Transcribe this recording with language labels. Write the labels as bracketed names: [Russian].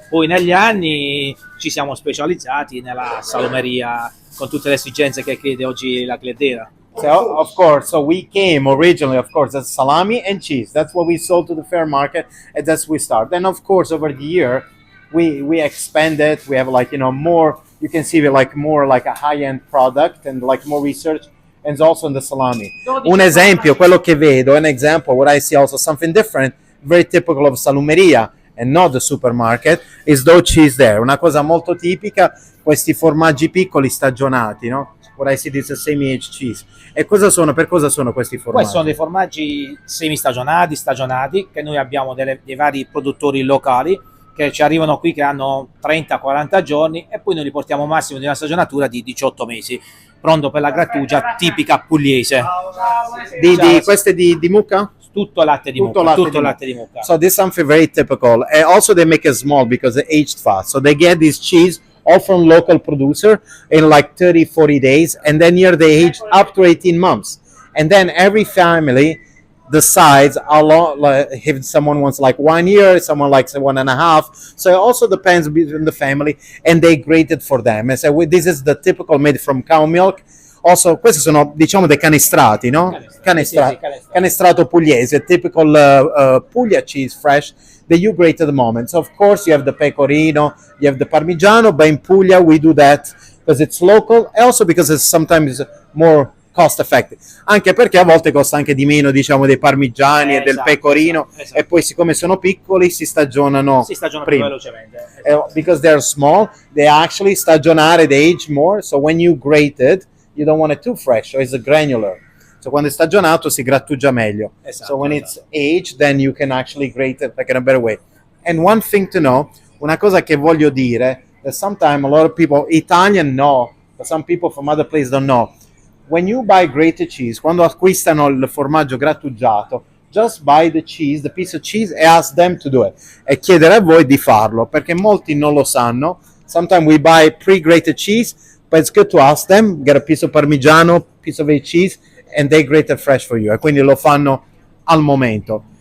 [Italian] Poi negli anni ci siamo specializzati nella salumeria con tutte le esigenze che chiede oggi la clientela. [English] So, of course, so we came originally, of course, as salami and cheese. That's what we sold to the fair market, and that's we start. Then, of course, over the year, we expanded. We have like, you know, more. You can see like more like a high-end product and like more research, and also in the salami. [Italian] Un esempio, quello che vedo, [English] an example, what I see also something different, very typical of Salumeria and not the supermarket, is dough cheese there. [Italian] Una cosa molto tipica, questi formaggi piccoli stagionati, no? [English] What I see this is semi-aged cheese. [Italian] E cosa sono? Per cosa sono questi formaggi? Questi sono dei formaggi semistagionati, stagionati, che noi abbiamo dei vari produttori locali che ci arrivano qui che hanno 30-40 giorni e poi noi li portiamo massimo di una stagionatura di 18 mesi, pronto per la grattugia tipica pugliese. Queste di mucca? Tutto latte di mucca, tutto latte di mucca. [English] So this is something very typical. And also they make it small because they aged fast. So they get this cheese all from local producer in like 30-40 days, and then here they age up to 18 months. And then every family decides how long, like, if someone wants like 1 year, someone likes 1.5. So it also depends between the family, and they grate it for them. And so this is the typical made from cow milk. [Italian] Also, questi sono, diciamo, dei canestrati, no? [English] Canestrato pugliese, typical Puglia cheese, fresh, that you grate at the moment. So, of course, you have the pecorino, you have the parmigiano, but in Puglia we do that because it's local, and also because it's sometimes more cost effective. [Italian] Anche perché a volte costa anche di meno, diciamo, dei parmigiani e del pecorino, esatto. E poi siccome sono piccoli si stagionano prima. Più velocemente. Esatto. [English] Because they're small, they actually stagionare, they age more, so when you grate it, you don't want it too fresh, so it's a granular. [Italian] So quando è stagionato si grattugia meglio. Esatto, [English] so when it's aged, then you can actually grate it like in a better way. And one thing to know, [Italian] una cosa che voglio dire, [English] that sometimes a lot of people, Italian know, but some people from other places don't know. When you buy grated cheese, [Italian] quando acquistano il formaggio grattugiato, [English] just buy the cheese, the piece of cheese, and ask them to do it. [Italian] E chiedere a voi di farlo, perché molti non lo sanno. [English] Sometimes we buy pre-grated cheese, but it's good to ask them, get a piece of parmigiano, piece of aged cheese, and they grate it fresh for you. [Italian] E quindi lo fanno al momento.